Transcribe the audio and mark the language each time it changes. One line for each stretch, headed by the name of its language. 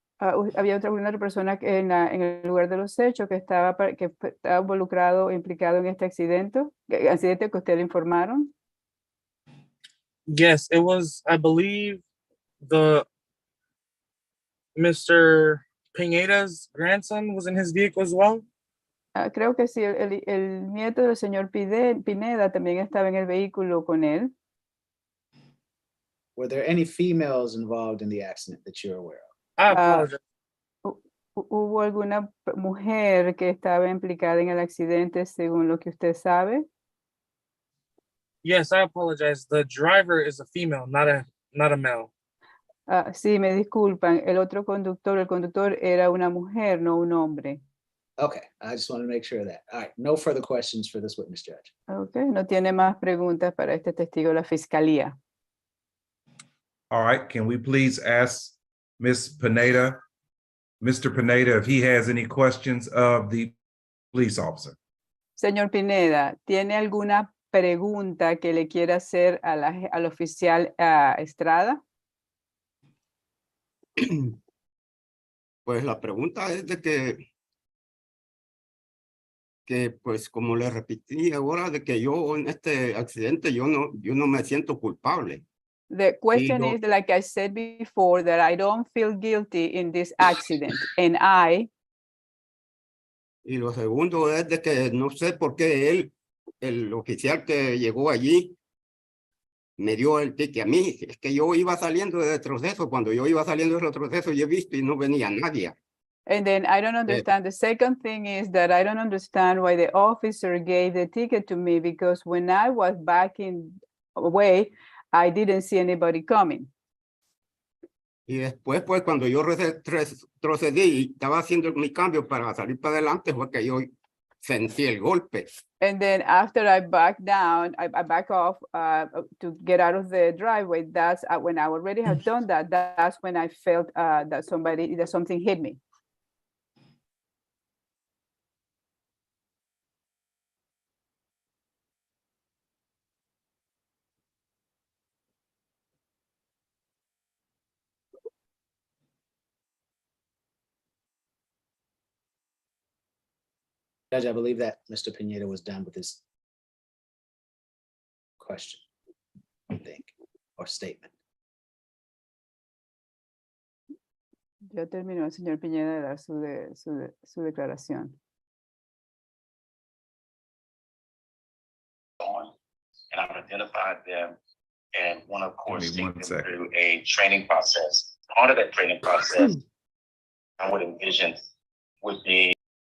Spanish: Había otra persona que en el lugar de los hechos que estaba involucrado, implicado en este accidente que usted le informaron.
English: Yes, it was, I believe, the Mr. Pineda's grandson was in his vehicle as well.
Spanish: Creo que sí, el nieto del señor Pineda también estaba en el vehículo con él.
English: Were there any females involved in the accident that you're aware of? I apologize.
Spanish: ¿Hubo alguna mujer que estaba implicada en el accidente según lo que usted sabe?
English: Yes, I apologize. The driver is a female, not a male.
Spanish: Sí, me disculpan. El conductor era una mujer, no un hombre.
English: Okay, I just want to make sure of that. All right, no further questions for this witness, Judge.
Spanish: Okay, no tiene más preguntas para este testigo de la fiscalía.
English: All right, can we please ask Ms. Pineda, Mr. Pineda, if he has any questions of the police officer?
Spanish: Señor Pineda, ¿tiene alguna pregunta que le quiera hacer al oficial Estrada? Pues la pregunta es de que pues como le repetí ahora, de que yo en este accidente yo no me siento culpable.
English: The question is, like I said before, that I don't feel guilty in this accident, and
Spanish: Y lo segundo es de que no sé por qué el oficial que llegó allí, me dio el ticket a mí. Es que yo iba saliendo de retroceso. Cuando yo iba saliendo de retroceso, yo he visto y no venía nadie.
English: And then I don't understand. The second thing is that I don't understand why the officer gave the ticket to me, because when I was backing away, I didn't see anybody coming.
Spanish: Y después, pues, cuando yo retrocedí y estaba haciendo mi cambio para salir para adelante, fue que yo sentí el golpe.
English: And then after I backed down, I back off to get out of the driveway. That's when I already had done that. That's when I felt that something hit me. Judge, I believe that Mr. Pineda was done with his question, I think, or statement.
Spanish: Ya terminó el señor Piñeda de dar su declaración.
English: And I've identified them and want to, of course, Give me take one them second. through a training process. Part of that training process, I would envision would be